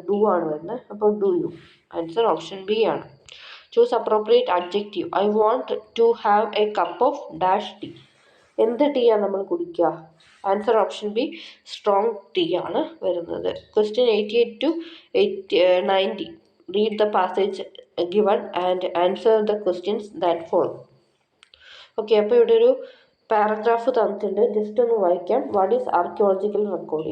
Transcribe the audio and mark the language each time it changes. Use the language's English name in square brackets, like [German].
[Malayalam] Do ആണ് വരുന്നത്. അപ്പോൾ do you. Answer option B ആണ്. [English] Choose appropriate adjective. I want to have a cup of dash tea. [Malayalam] എന്ത് tea ആണ് നമ്മൾ കുടിക്കുക? Answer option B, strong tea ആണ് വരുന്നത്. Question 88 to 90. [English] Read the passage given and answer the questions that follow. [Malayalam] Okay. അപ്പോൾ ഇവിടെ ഒരു paragraph തന്നിട്ടുണ്ട്, ജസ്റ്റ് ഒന്ന് വായിക്കാം. [English] What is archaeological record?